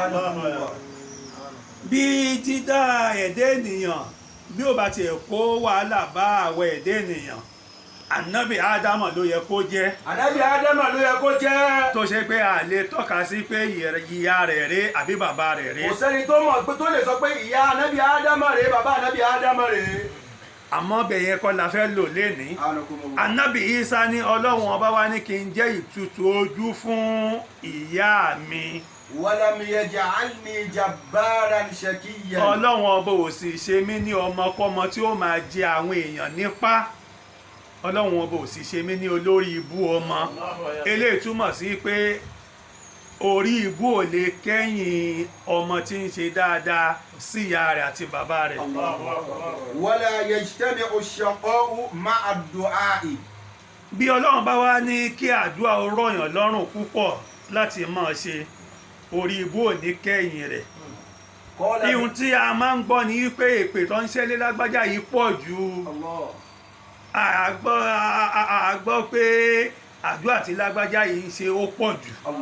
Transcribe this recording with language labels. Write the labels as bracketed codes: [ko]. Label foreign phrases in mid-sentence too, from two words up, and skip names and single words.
[yo] bí dídá ẹ̀dẹ́ ènìyàn bí ó bá ti kó wàhálà bá àwọ̀ ẹ̀dẹ́ ènìyàn ànábì ádámà ló yẹ kó jẹ́ ànábì ádámà ló yẹ kó jẹ́ tó ṣe pé a lè tọ́ka sí pé ìyá rẹ̀ rẹ̀ àbí bàbá rẹ̀ rẹ̀ kò sẹ́ni tó mọ̀ pé tó lè sọ pé ìyá ànábì ádámà rèé bàbá ànábì ádámà rèé. àmọ́ bẹ̀yẹn kọ́ la fẹ́ lò lénìí ànábì Ìsá ní ọlọ́run ọba wa ní kí n jẹ́ ìtutù ojú fún ìyá mi [ar] ولم يجعلني جبارا شقيا [yo] ọlọ́run ọba ò sì ṣe mí ní ọmọkọ́mọ tí ó máa jẹ àwọn èèyàn nípá ọlọ́run ọba ò sì ṣe mí ní olórí ibú ọmọ eléyìí túmọ̀ sí pé orí ibú ò lè kẹ́yìn ọmọ tí ń ṣe dáadáa sí ìyá rẹ̀ àti bàbá rẹ̀. [ar] ولا يجتمع الشقاء مع الدعاء. [yo] bí ọlọ́run bá wá ní kí àdúrà ó rọ̀yàn lọ́rùn púpọ̀ láti máa ṣe orí ibú ò ní kẹ́yìn rẹ̀. ihun tí a máa ń gbọ́ ni wípé èpè tó ń ṣẹlẹ̀ lágbájá yìí pọ̀ jù. a gbọ́ pé àdúrà tí lágbájá yìí ń ṣe ó pọ̀ jù.